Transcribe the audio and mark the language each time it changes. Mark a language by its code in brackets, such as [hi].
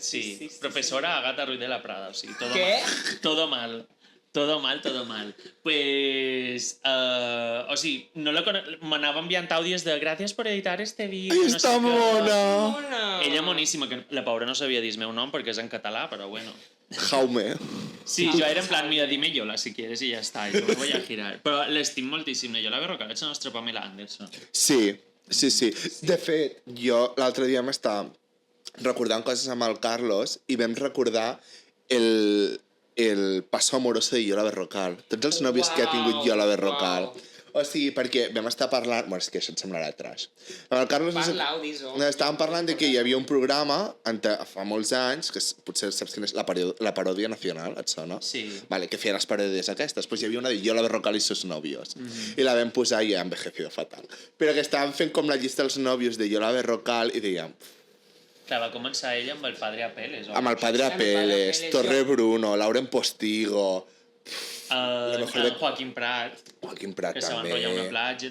[ca] Sí, professora Agata Ruiz de la Prada, o sigui, [es] ¿Qué? Todo mal. Todo mal. [ca] Pues, o sigui, no m'anava enviant àudios de gràcies per editar este vídeo. Ai, està mona! Ella moníssima, que la pobra no sabia dir el meu nom perquè és en català, però bueno. Jaume. Sí, jo era en plan, mira, [es] dime Yola si quieres y ya está, yo me voy a girar. [ca] Però l'estim moltíssim, la Yola Berrocal, és la nostra Pamela Anderson. Sí. De fet, jo l'altre dia m'estava recordant coses amb el Carlos i vam recordar el paso amoroso de Yola Berrocal. Tots els nòvios que ha tingut Yola Berrocal. O sigui, perquè vam estar parlant... Bueno, és que això et semblarà trash. Amb el Carlos... Parla-ho, dis-ho. Estàvem parlant de que hi havia un programa fa molts anys, que potser saps quina és la Paròdia Nacional, et sona? Sí. Vale, que feia les paròdies aquestes. Pues hi havia una de Yola Berrocal i [es] sus novios. [ca] I la vam posar i [es] ha envejecido fatal. [ca] Però que estàvem fent com la llista dels nòvios de Yola Berrocal i dèiem... Clar, va començar ella amb el Padre Apeles. Amb el Padre Apeles, Torre Bruno, Lauren Postigo... Joaquín Prat. Joaquín Prat que també. Que se va enrotllar una platja.